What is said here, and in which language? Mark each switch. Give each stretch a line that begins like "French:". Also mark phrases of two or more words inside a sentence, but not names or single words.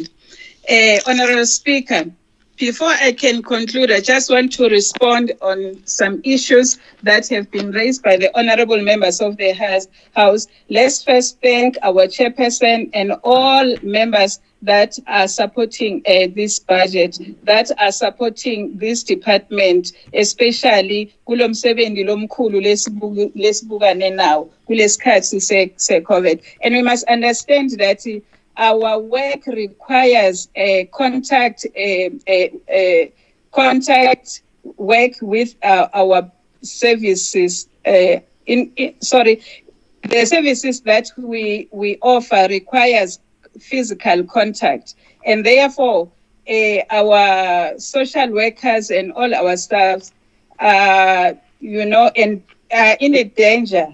English: Honorable Speaker, before I can conclude, I just want to respond on some issues that have been raised by the honorable members of the House. Let's first thank our chairperson and all members that are supporting this budget, that are supporting this department, especially
Zulu: kulo msebenzi lomkhulu lesibukane nawo kulesikhathi se-COVID.
English: And we must understand that our work requires contact work with our services. The services that we offer requires physical contact, and therefore our social workers and all our staff are, in a danger.